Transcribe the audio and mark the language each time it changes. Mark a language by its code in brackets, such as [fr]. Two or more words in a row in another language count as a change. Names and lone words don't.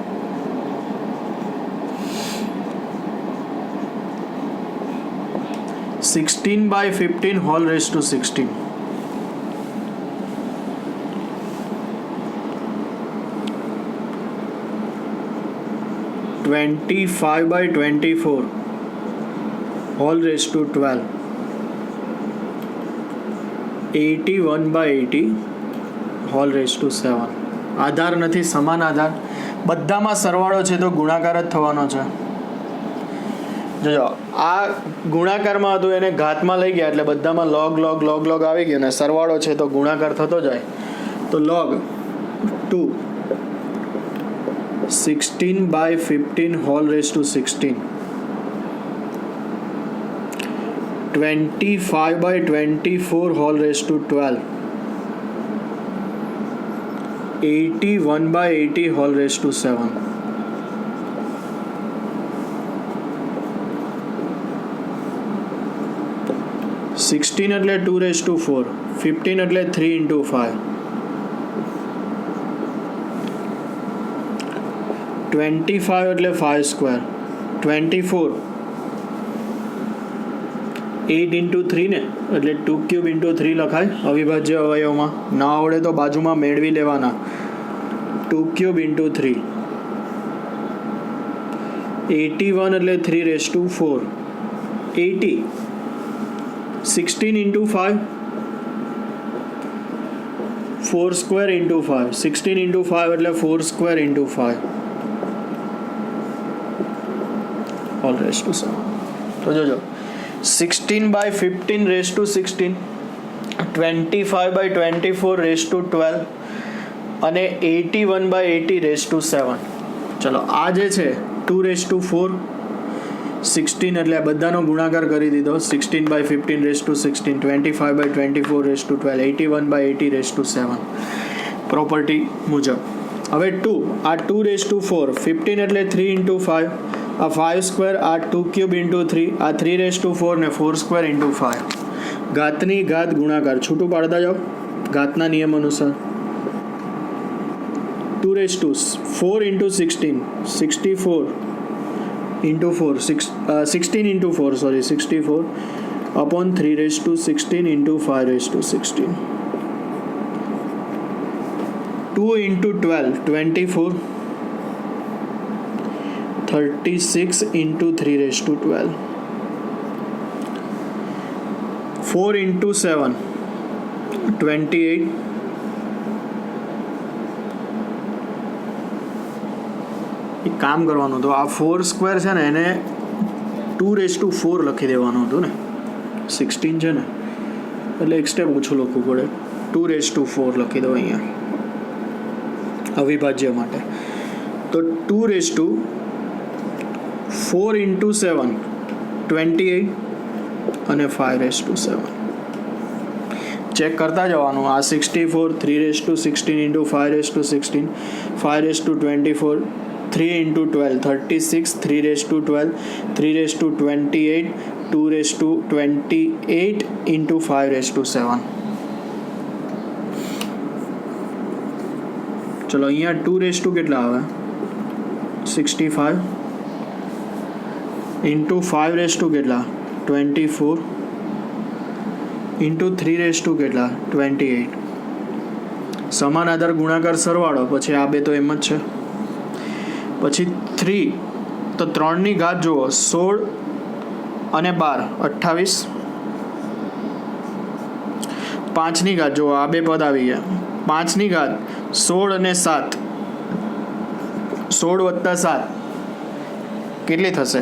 [en] 16 by 15 whole raised to 16 25 by 24 whole raised to 12 81 by 80 whole raised to 7 [gu] આધાર નથી સમાન આધાર બધામાં સરવાળો છે તો ગુણાકાર જ થવાનો છે જો આ ગુણાકારમાં હતું એને ઘાતમાં લઈ ગયા એટલે બધામાં [en] log log log log [gu] આવી ગયો ને સરવાળો છે તો ગુણાકાર થતો જાય તો [en] log 2 16 by 15 whole raised to 16 25 by 24 whole raised to 12 81 by 80 whole raised to 7 16 એટલે 2 raised to 4 15 એટલે 3 into 5 [gu] 25 એટલે 5 સ્ક્વેર 24 8 [en] into 3 [gu] ને એટલે 2 ક્યુબ [en] into 3 [gu] લખાય અવિભાજ્ય અવયવમાં ના આવડે તો બાજુમાં મેળવી લેવાના 2 ક્યુબ into 3 [en] 81 એટલે 3 raised to 4 80 16 into 5 4 square into 5 16 into 5 એટલે 4 square into 5 all raised to 7 [gu] તો જો [en] 16 by 15 raised to 16 25 by 24 raised to 12 અને 81 by 80 raised to [gu] 7 ચલો આ જે છે [en] 2 raised to 4 16 [gu] એટલે બધાનો ગુણાકાર કરી દીધો [en] 16 by 15 raised to 16 25 by 24 raised to 12 81 by 80 raised to 7 [gu] પ્રોપર્ટી મુજબ હવે 2 આ [en] 2 raised to 4 15 [gu] એટલે [en] 3 into 5 [gu] આ 5 સ્ક્વેર આ 2 [en] cube into 3 [gu] આ [en] 3 raised to 4 [gu] ને 4 [en] square into 5 [gu] ઘાતની ઘાત ગુણાકાર છૂટું પાડતા જાઓ ઘાતના નિયમ અનુસાર [en] 2 raised to 4 into 16 64 into 4 16 into 4 sorry 64 upon 3 raised to 16 into 5 raised to 16 2 into 12 24 36 into 3 raised to 12 4 into 7 [gu] 28 એક કામ કરવાનું તો આ 4 સ્ક્વેર છે ને એને [en] 2 raised to 4 [gu] લખી દેવાનું હતું ને 16 છે ને એટલે એક સ્ટેપ ઓછું લખવું પડે [en] 2 raised to 4 [gu] લખી દો અહીંયા અવિભાજ્ય માટે તો [en] 2 raised to 4 into 7 28 અને 5 raised to 7 [gu] ચેક કરતા જવાનું આ [en] 64 3 raised to 16 into 5 raised to 16 5 raised to 24 3 into 12 36 3 raised to 12 3 raised to 28 2 raised to 28 into 5 raised to 7 [gu] ચલો અહીંયા [en] 2 raised to [gu] કેટલા આવે 65 into [en] 5 raised to [gu] કેટલા 24 into [en] 3 raised to [gu] કેટલા 28 સમાન આધાર ગુણાકાર સરવાળો પછી આ બે તો એમ જ છે પછી 3 તો 3 ની ઘાત જુઓ 16 અને 12 28 5 ની ઘાત જુઓ આ બે પદ આવી ગયા 5 ની ઘાત 16 અને 7, 16 વત્તા 7 કેટલી થશે?